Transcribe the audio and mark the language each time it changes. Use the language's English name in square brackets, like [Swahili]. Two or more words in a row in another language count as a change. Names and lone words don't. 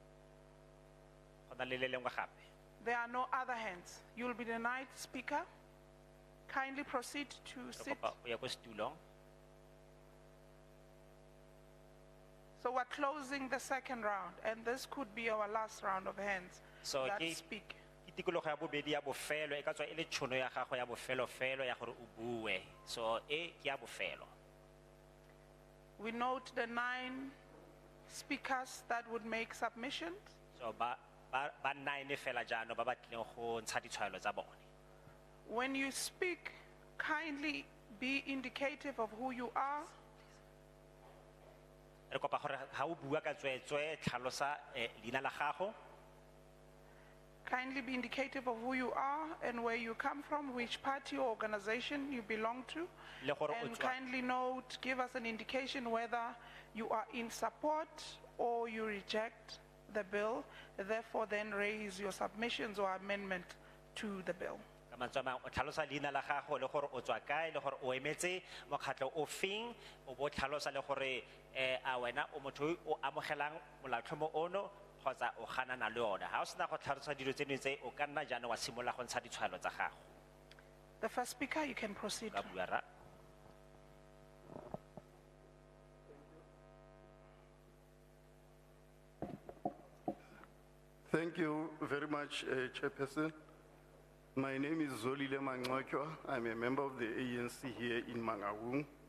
[English] There are no other hands. You'll be the ninth speaker. Kindly proceed to sit. So we're closing the second round, and this could be our last round of hands So that [Tswana] ke- [English] speak. [Tswana] Tikologo ya bobedi ya bofelo e ka tswa e le tšhono ya gago ya bofelo ya gore o bue. So e ke ya bofelo. [English] We note the 9 speakers that would make submissions. [Tswana] So ba 9 fela jaanong ba ba tlileng go ntsha ditshwaelo tsa bone. [English] When you speak, kindly be indicative of who you are. [Tswana] Re kopa gore ha o bua ka tswetswe tlhalosa leina la gago. [English] Kindly be indicative of who you are and where you come from, which party or organization you belong to. [Tswana] Le gore o [English] And [Tswana] tswa- [English] kindly note, give us an indication whether you are in support or you reject the bill. Therefore, then raise your submissions or amendment to the bill. [Tswana] Ka mantswe a mangwe, o tlhalosa leina la gago le gore o tswa kae le gore o emetse mokgatlho o feng o bo tlhalosa le gore a wena o motho o amogelang molaotlhomo ono kgotsa o ganana le ona. Ha o sena go tlhalosa dilo tseno tse o ka nna jaanong wa simolola go ntsha ditshwaelo tsa gago. [English] The first speaker, you can proceed. [Tswana] Ka bua ra. [English] Thank you very much, Chairperson. My name is Zolile Mangwachwa. I'm a member of the ANC here in Mangaung.